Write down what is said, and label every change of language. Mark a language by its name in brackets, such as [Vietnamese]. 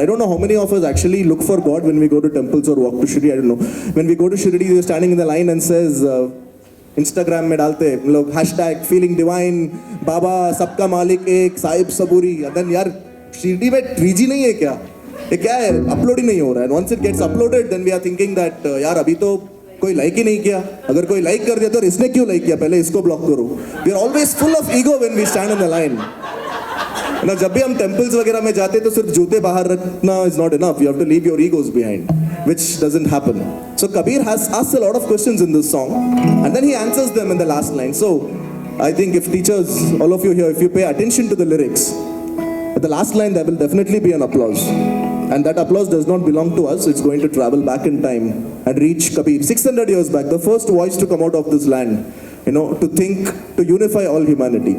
[English] I don't know how many of us actually look for God when we go to temples or walk to Shirdi, I don't know. When we go to Shirdi, we're standing in the line and says, Instagram [Hindi] में डालते हैं लोग [English] hashtag feeling divine, [Hindi] बाबा सबका मालिक एक, साहिब सबूरी. [English] And then [Hindi] यार शिरडी में 3G नहीं है क्या? ये क्या है? अपलोड ही नहीं हो रहा है. [English] And once it gets uploaded, then we are thinking that [Hindi] यार अभी तो कोई लाइक ही नहीं किया. अगर कोई लाइक कर दिया तो इसने क्यों लाइक किया? पहले इसको ब्लॉक करो. [English] We are always full of ego when we stand in the line. [Hindi] ना जब भी हम temples वगैरह में जाते तो सिर्फ जूते बाहर रखना [English] is not enough. You have to leave your egos behind, which doesn't happen. So Kabir has asked a lot of questions in this song, and then he answers them in the last line. So I think if teachers, all of you here, if you pay attention to the lyrics, at the last line there will definitely be an applause. And that applause does not belong to us. It's going to travel back in time and reach Kabir 600 years back, the first voice to come out of this land, to think, to unify all humanity.